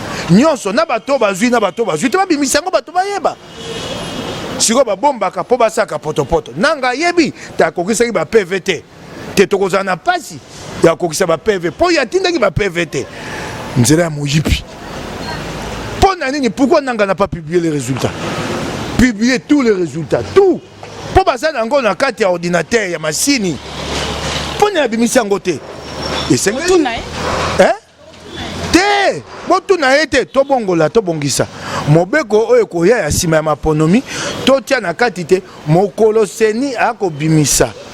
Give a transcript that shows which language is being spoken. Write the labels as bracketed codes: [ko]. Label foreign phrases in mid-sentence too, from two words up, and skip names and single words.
[ln] Nyonso, na bato bazwi, na bato bazwi, te babimisi yango bato bayeba. Siko babombaka mpo basaka potopoto. Nanga ayebi, te akokisaki ba P V te. Te tokozala na pasi, ya kokisa ba P V. Po ya tindaki ba P V te. Nzela ya moyibi. Po na nini, [fr] pourquoi nanga n'a pas publié les résultats? Publier tous les résultats, tout. [ln] Po baza nango na kati ya ordinateur, ya masini. Po na bimisi yango te. [fr] Et c'est [ln] Motuna, eh? Hein? Te, botuna ye te, tobongola, tobongisa. Mobeko oyo ekoya ya nsima ya maponomi, totia na kati te, mokolo seni akobimisa.